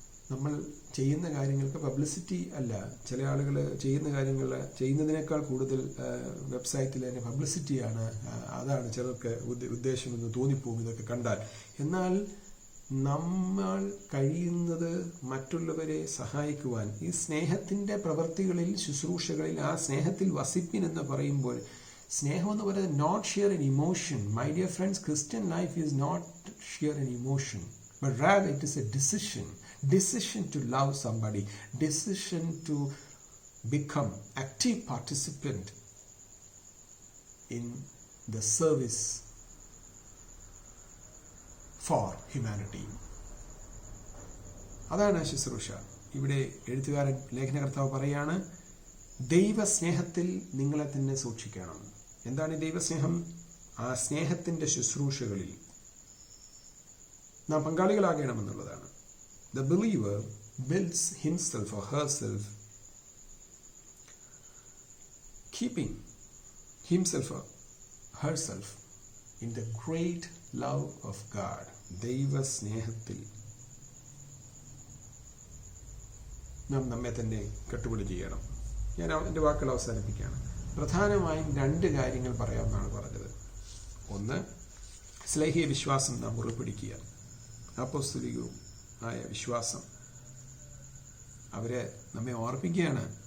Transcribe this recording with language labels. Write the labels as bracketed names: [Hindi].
[Malayalam] നമ്മൾ ചെയ്യുന്ന കാര്യങ്ങൾക്ക് പബ്ലിസിറ്റി അല്ല, ചില ആളുകൾ ചെയ്യുന്നതിനേക്കാൾ കൂടുതൽ വെബ്സൈറ്റിൽ തന്നെ പബ്ലിസിറ്റിയാണ്, അതാണ് ചിലർക്ക് ഉദ്ദേശമെന്ന് തോന്നിപ്പോകും ഇതൊക്കെ കണ്ടാൽ. എന്നാൽ നമ്മൾ കഴിയുന്നത് മറ്റുള്ളവരെ സഹായിക്കുവാൻ, ഈ സ്നേഹത്തിൻ്റെ പ്രവൃത്തികളിൽ ശുശ്രൂഷകളിൽ ആ സ്നേഹത്തിൽ വസിപ്പിൻ എന്ന് പറയുമ്പോൾ, സ്നേഹം എന്ന് പറയുന്നത് [English] Not sheer an emotion. My dear friends, Christian life is not sheer an emotion, but rather it is a decision to love somebody, decision to become active participant in the service for humanity. [Malayalam] അതാണ് ശുശ്രൂഷ. ഇവിടെ എഴുത്തുകാരൻ ലേഖനകർത്താവ് പറയാണ്, ദൈവസ്നേഹത്തിൽ നിങ്ങളെ തന്നെ സൂക്ഷിക്കണം. എന്താണ് ഈ ദൈവസ്നേഹം? ആ സ്നേഹത്തിൻ്റെ ശുശ്രൂഷകളിൽ നാം പങ്കാളികളാകണമെന്നുള്ളതാണ്. [English] The believer builds himself or herself, keeping himself or herself in the great love of God. [Malayalam] ദൈവസ്നേഹത്തിൽ നാം നമ്മെ തന്നെ കട്ടുപിടി ചെയ്യണം. ഞാൻ എൻ്റെ വാക്കുകൾ അവസാനിപ്പിക്കുകയാണ്. പ്രധാനമായും 2 കാര്യങ്ങൾ പറയാമെന്നാണ് പറഞ്ഞത്. ഒന്ന്, സ്ലേഹിയ വിശ്വാസം നാം മുറിപ്പിടിക്കുക. അപ്പോസ്തലികവും ആയ വിശ്വാസം അവരെ നമ്മെ ഓർപ്പിക്കുകയാണ്.